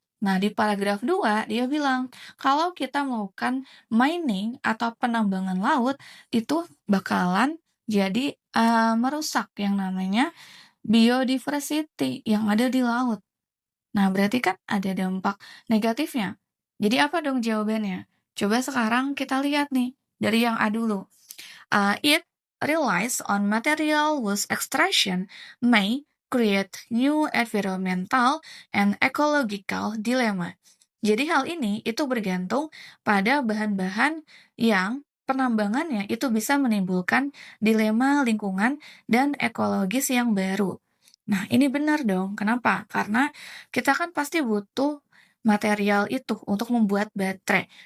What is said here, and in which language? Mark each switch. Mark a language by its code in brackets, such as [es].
[id] Nah, di paragraf 2 dia bilang, kalau kita melakukan mining atau penambangan laut, itu bakalan jadi merusak yang namanya biodiversity yang ada di laut. Nah, berarti kan ada dampak negatifnya. Jadi apa dong jawabannya? Coba sekarang kita lihat nih, dari yang A dulu. [en] It relies on material whose extraction may create new environmental and ecological dilemma. [id] Jadi hal ini itu bergantung pada bahan-bahan yang penambangannya itu bisa menimbulkan dilema lingkungan dan ekologis yang baru. Nah, ini benar dong. Kenapa? Karena kita kan pasti butuh material itu untuk membuat baterai.